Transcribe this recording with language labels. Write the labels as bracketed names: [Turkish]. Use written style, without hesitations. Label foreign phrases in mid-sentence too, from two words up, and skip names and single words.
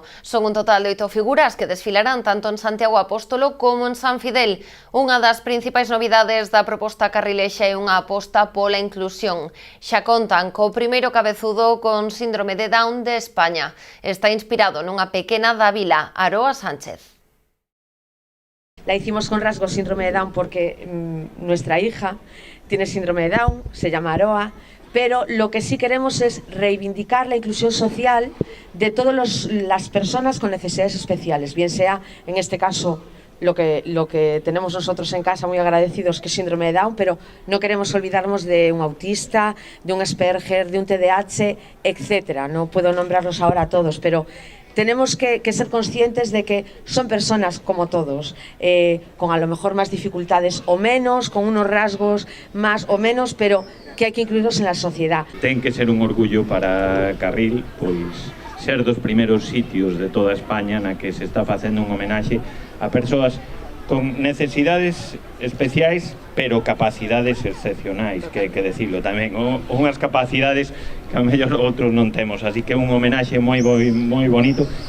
[Galician] Son un total de 8 figuras que desfilarán tanto en Santiago Apóstolo como en San Fidel. Unha das principais novidades da proposta carrilexa é unha aposta pola inclusión. Xa contan co primeiro cabezudo con síndrome de Down de España. Está inspirado nunha pequena da vila, Aroa Sánchez. [Spanish] La hicimos con rasgos síndrome de Down porque nuestra hija tiene síndrome de Down, se llama Aroa, pero lo que sí queremos es reivindicar la inclusión social de todas las personas con necesidades especiales, bien sea, en este caso, lo que tenemos nosotros en casa, muy agradecidos, que es síndrome de Down, pero no queremos olvidarnos de un autista, de un Asperger, de un TDAH, etcétera. No puedo nombrarlos ahora a todos, pero tenemos que ser conscientes de que son personas como todos, con a lo mejor más dificultades o menos, con unos rasgos más o menos, pero que hai que incluirlos en la sociedad. [Galician] Ten que ser un orgullo para Carril, pois ser dos primeiros sitios de toda España na que se está facendo un homenaxe a persoas con necesidades especiais, pero capacidades excepcionais, que hai que decirlo tamén, unhas capacidades que a mellor outros non temos, así que un homenaxe moi bonito.